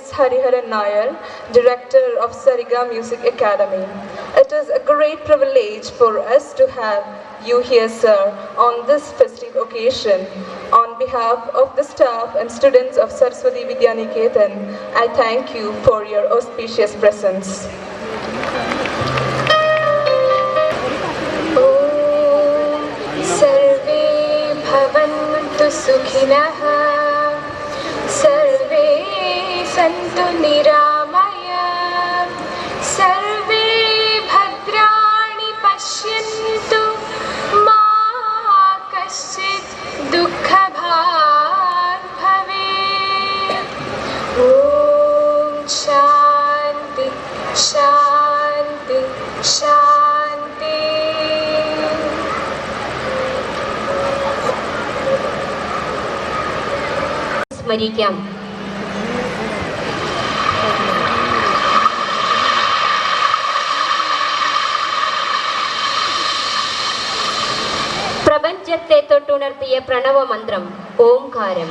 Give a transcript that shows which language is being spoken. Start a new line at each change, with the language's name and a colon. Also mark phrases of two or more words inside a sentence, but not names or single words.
English: Hariharan Nair, Director of Sariga Music Academy. It is a great privilege for us to have you here, sir, on this festive occasion. On behalf of the staff and students of Saraswati Vidyaniketan, I thank you for your auspicious presence.
Sanskrit: सर्वे भवन्तु सुखिनः, सर्वे सन्तु निरामयाः, सर्वे भद्राणि पश्यन्तु, मा कश्चित् दुःखभाग् भवेत्. ॐ शान्ति शान्ति शान्ति.
Malayalam: സ്മരിക്കാം. പ്രപഞ്ചത്തെ തൊട്ടുണർത്തിയ പ്രണവമന്ത്രം ഓംകാരം.